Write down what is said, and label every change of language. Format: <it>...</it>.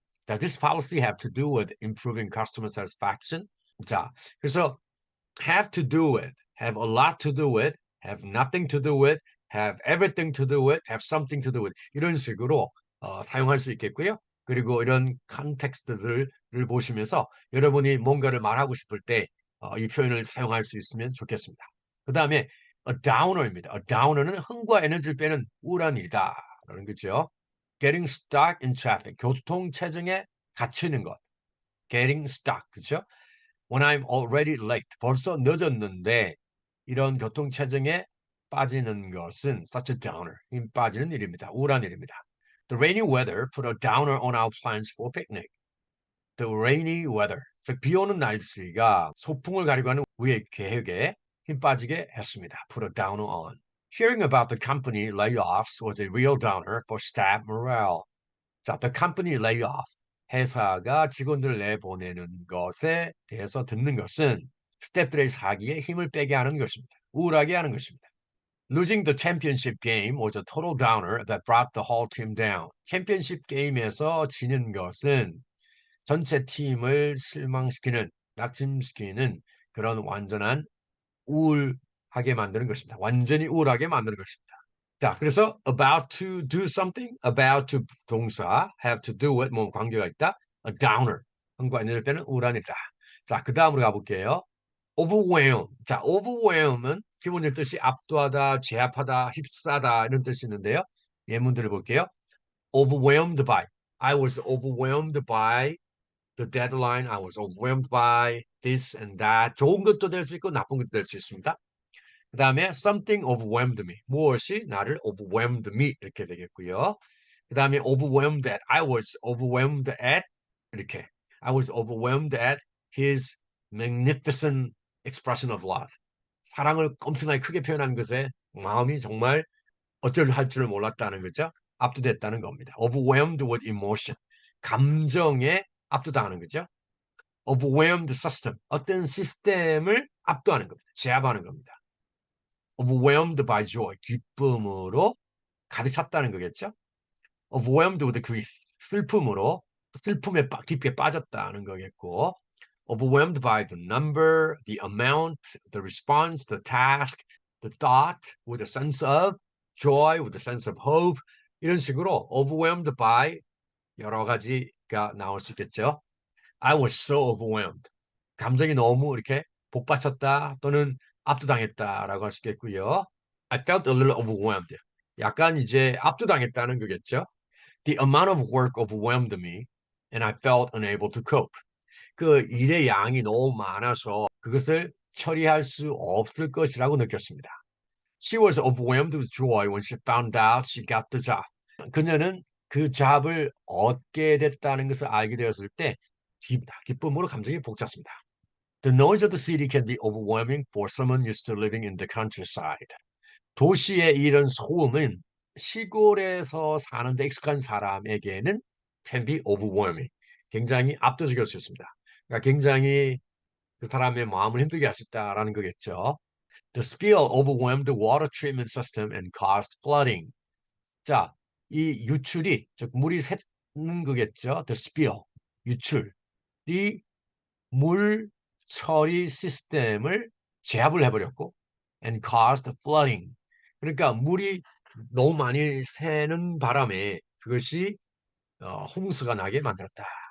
<en>Does this policy have to do with improving customer satisfaction?</en> <ko>자, 그래서</ko> <en>have to do with, have a lot to do with, have nothing to do with, have everything to do with, have something to do with</en> <ko>이런 식으로 사용할 수 있겠고요. 그리고 이런 컨텍스트들을 보시면서 여러분이 뭔가를 말하고 싶을 때 이 표현을 사용할 수 있으면 좋겠습니다. 그 다음에 a downer입니다. a downer는 흥과 에너지를 빼는 우울한 일이다. 라는 거죠.</ko> <en>getting stuck in traffic,</en> <ko>교통체증에 갇히는 것.</ko> <en>getting stuck,</en> <ko>그렇죠?</ko> <en>When I'm already late,</en> <ko>벌써 늦었는데 이런 교통체증에 빠지는 것은</ko> <en>such a downer,</en> <ko>힘 빠지는 일입니다. 우울한 일입니다.</ko> <en>The rainy weather put a downer on our plans for picnic. The rainy weather,</en> <ko>즉 비 오는 날씨가 소풍을 가려고 하는 우리의 계획에 힘 빠지게 했습니다.</ko> <en>Put a downer on. Hearing about the company layoffs was a real downer for staff morale.</en> <ko>자,</ko> <en>the company layoff,</en> <ko>회사가 직원들을 내보내는 것에 대해서 듣는 것은 스태프들의 사기에 힘을 빼게 하는 것입니다. 우울하게 하는 것입니다.</ko> <en>Losing the championship game was a total downer that brought the whole team down.</en> <ko>챔피언십 게임에서 지는 것은 전체 팀을 실망시키는, 낙심시키는 그런 완전한 우울하게 만드는 것입니다. 완전히 우울하게 만드는 것입니다. 자, 그래서</ko> <en>about to do something, about to</en> <ko>동사,</ko> <en>have to do it,</en> <ko>뭐 관계가 있다. A downer, 한과 있는 때는 우울한이다. 자, 그 다음으로 가볼게요.</ko> <en>overwhelm.</en> <ko>자, overwhelm은 기본적 뜻이 압도하다, 제압하다, 휩싸다 이런 뜻이 있는데요. 예문들을 볼게요. overwhelmed by.</ko> <en>I was overwhelmed by the deadline. I was overwhelmed by this and that.</en> <ko>좋은 것도 될 수 있고 나쁜 것도 될 수 있습니다. 그 다음에</ko> <en>something overwhelmed me.</en> <ko>무엇이 나를</ko> <en>overwhelmed me</en> <ko>이렇게 되겠고요. 그 다음에 overwhelmed at.</ko> <en>I was overwhelmed at</en> <ko>이렇게.</ko> <en>I was overwhelmed at his magnificent expression of love.</en> <ko>사랑을 엄청나게 크게 표현한 것에 마음이 정말 어쩔 할 줄을 몰랐다는 거죠. 압도됐다는 겁니다.</ko> <en>overwhelmed with emotion.</en> <ko>감정에 압도당하는 거죠.</ko> <en>overwhelmed system.</en> <ko>어떤 시스템을 압도하는 겁니다. 제압하는 겁니다.</ko> <en>overwhelmed by joy,</en> <ko>기쁨으로 가득 찼다는 거겠죠.</ko> <en>overwhelmed with grief,</en> <ko>슬픔으로 슬픔에 깊게 빠졌다는 거겠고,</ko> <en>overwhelmed by the number, the amount, the response, the task, the thought, with a sense of joy, with a sense of hope,</en> <ko>이런 식으로</ko> <en>overwhelmed by</en> <ko>여러 가지가 나올 수 있겠죠.</ko> <en>I was so overwhelmed.</en> <ko>감정이 너무 이렇게 복받쳤다 또는 압도당했다라고 할 수 있겠고요.</ko> <en>I felt a little overwhelmed.</en> <ko>약간 이제 압도당했다는 거겠죠.</ko> <en>The amount of work overwhelmed me and I felt unable to cope.</en> <ko>그 일의 양이 너무 많아서 그것을 처리할 수 없을 것이라고 느꼈습니다.</ko> <en>She was overwhelmed with joy when she found out she got the job.</en> <ko>그녀는 그 잡을 얻게 됐다는 것을 알게 되었을 때 기쁨으로 감정이 벅찼습니다.</ko> <en>The noise of the city can be overwhelming for someone used to living in the countryside.</en> <ko>도시의 이런 소음은 시골에서 사는데 익숙한 사람에게는</ko> <en>can be overwhelming.</en> <ko>굉장히 압도적일 수 있습니다. 그러니까 굉장히 그 사람의 마음을 힘들게 할 수 있다라는 거겠죠.</ko> <en>The spill overwhelmed the water treatment system and caused flooding.</en> <ko>자, 이 유출이 즉 물이 새는 거겠죠.</ko> <en>The spill,</en> <ko>유출이 물 처리 시스템을 제압을 해버렸고</ko> <en>and caused flooding.</en> <ko>그러니까 물이 너무 많이 새는 바람에 그것이 홍수가 나게 만들었다.</ko>